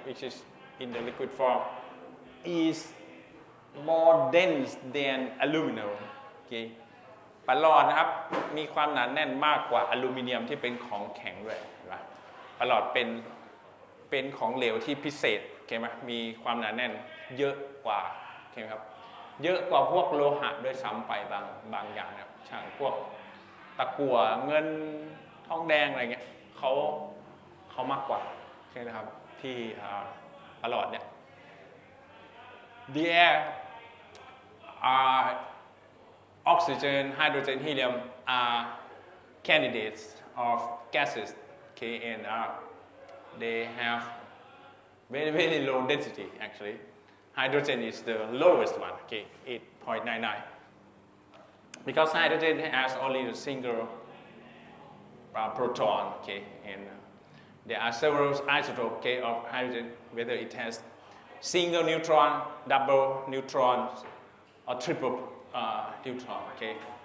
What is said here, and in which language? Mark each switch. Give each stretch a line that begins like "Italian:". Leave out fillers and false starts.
English: Which is in the liquid form, is more dense than aluminum. Okay.
Thai: ปรลนะครับมีความหนาแน่นมากกว่าอลูมิเนียมที่เป็นของแข็งด้วยนะปรลเ ป็นของเหลวที่พิเศษโอเคไหมมีความหนาแน่นเยอะกว่าโอเคครับเยอะกว่าพวกโลหะด้วยซ้ำไปบางอย่างนะครับช่างพวก ตะกั่วเงินทองแดงอะไรเงี้ยเขามากกว่าใช่ไหมครับที่ปรลเนี่ย
English: The air oxygen, hydrogen, helium are candidates of gases, okay, and they have very low density actually. Hydrogen is the lowest one, okay, 8.99. Because hydrogen has only a single proton, okay, and there are several isotopes, okay, of hydrogen, whether it has single neutron, double neutrons, or triple neutron, okay.